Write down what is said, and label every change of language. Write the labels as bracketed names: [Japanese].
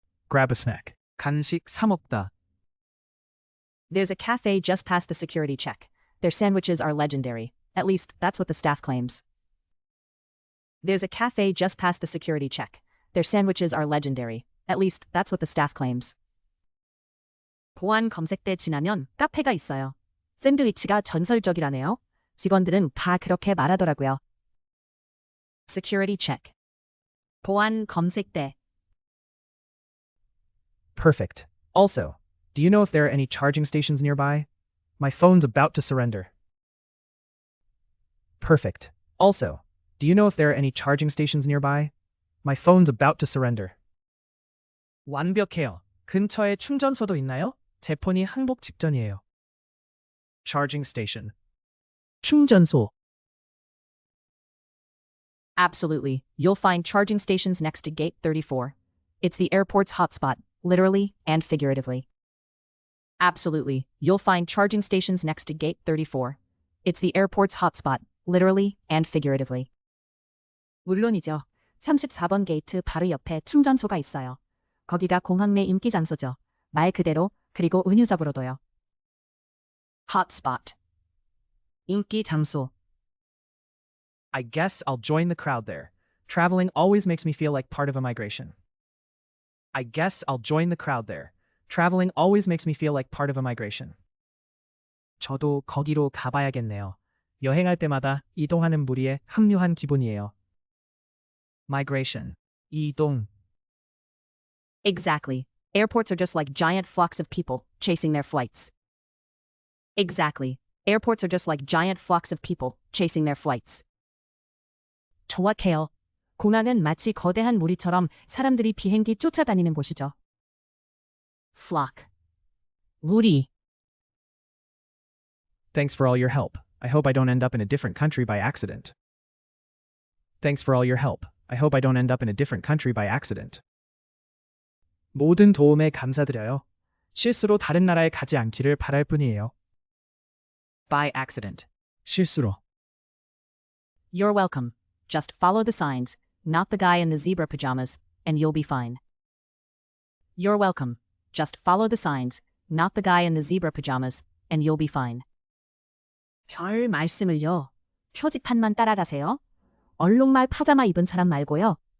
[English] Grab a snack. [Korean] 간식 사 먹다. [English] There's a cafe just past the security check. Their sandwiches are legendary. At least, that's what the staff claims. There's a cafe just past the security check. Their sandwiches are legendary. At least, that's what the staff claims. [Korean] 보안 검색대 지나면 카페가 있어요. 샌드위치가 전설적이라네요. 직원들은 다 그렇게 말하더라고요. [English] Security check. [Korean] 보안 검색대. [English] Perfect. Also, do you know if there are any charging stations nearby? My phone's about to surrender. Perfect. Also, do you know if there are any charging stations nearby? My phone's about to surrender. [Korean] 완벽해요. 근처에 충전소도 있나요? 제 폰이 항복 직전이에요. [English] Charging station. [Korean] 충전소. [English] Absolutely. You'll find charging stations next to gate 34. It's the airport's hotspot, literally and figuratively. Absolutely. You'll find charging stations next to gate 34. It's the airport's hotspot, literally and figuratively. [Korean] 물론이죠. 34번 게이트 바로 옆에 충전소가 있어요. 거기가 공항 내 인기 장소죠. 말 그대로, 그리고 은유적으로도요. [English] Hotspot. [Korean] 인기 장소. [English] I guess I'll join the crowd there. Traveling always makes me feel like part of a migration. I guess I'll join the crowd there. Traveling always makes me feel like part of a migration. [Korean] 저도 거기로 가봐야겠네요. 여행할 때마다 이동하는 무리에 합류한 기분이에요. [English] Migration. [Korean] 이동. [English] Exactly. Airports are just like giant flocks of people chasing their flights. Exactly. Airports are just like giant flocks of people chasing their flights. [Korean] 정확해요. 공항은 마치 거대한 무리처럼 사람들이 비행기 쫓아다니는 곳이죠. [English] Flock. [Korean] 무리. [English] Thanks for all your help. I hope I don't end up in a different country by accident. Thanks for all your help. I hope I don't end up in a different country by accident. [Korean] 모든 도움에 감사드려요. 실수로 다른 나라에 가지 않기를 바랄 뿐이에요. [English] By accident. [Korean] 실수로. [English] You're welcome. Just follow the signs, not the guy in the zebra pajamas, and you'll be fine. You're welcome. Just follow the signs, not the guy in the zebra pajamas, and you'll be fine. [Korean] 별 말씀을요. 표지판만 따라가세요. 얼룩말 파자마 입은 사람 말고요.